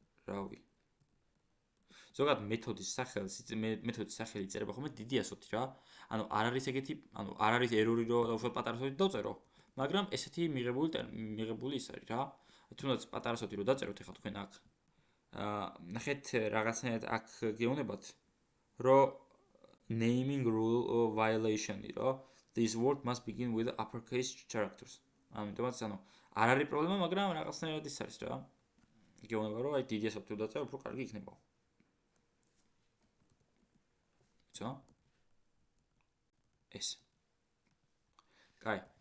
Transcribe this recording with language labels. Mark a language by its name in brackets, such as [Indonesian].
[Georgian] რავი. ზოგადად მეთოდის სახელი წერება ხოლმე დიდი ასოთი რა. ანუ არ არის ეგეთი, ანუ არ არის ერორი რომ უშუალოდ პატარა ასოთი დავწერო, მაგრამ ესეთი მიღებული ის არის რა. თუნდაც პატარა ასოთი რომ დაწეროთ ეხლა თქვენ აქ. ნახეთ რაღაცნაირად აქ გეუბნებათ, რომ [English] naming rule violation- [Georgian] ი, რომ [English] this word must begin with uppercase characters. [Georgian] ამიტომაც ანუ არ არის პრობლემა, მაგრამ რაღაცნაირად ის არის რა. გეუბნება რომ აი დიდი ასოთი რომ დაწერო, უფრო კარგი იქნება. იცო? ეს. კაი.